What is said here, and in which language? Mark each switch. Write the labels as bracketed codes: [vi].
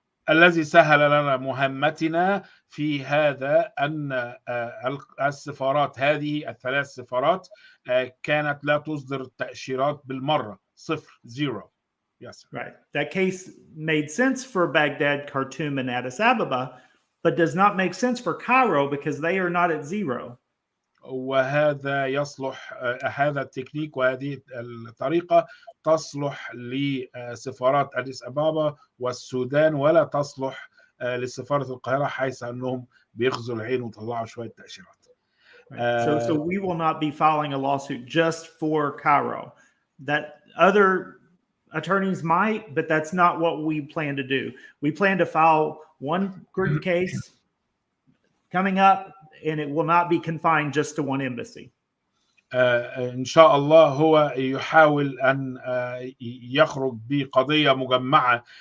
[ar] الذي سهل لنا مهمتنا في هذا أن السفارات هذه ال3 سفارات كانت لا تصدر تأشيرات بالمرة، 0. [en] Yes. Right. That case made sense for Baghdad, Khartoum, and Addis Ababa, but does not make sense for Cairo because they are not at 0. [ar] وهذا يصلح، هذا التكنيك وهذه الطريقة تصلح لسفارات أديس أبابا والسودان، ولا تصلح لسفارة القاهرة حيث أنهم بيغزوا العين وطلعوا شوية تأشيرات. [en] So we will not be filing a lawsuit just for Cairo. That other attorneys might, but that's not what we plan to do. We plan to file one group case coming up, and it will not be confined just to one embassy. [ar] إن شاء الله هو يحاول أن يخرج بقضية مجمعة.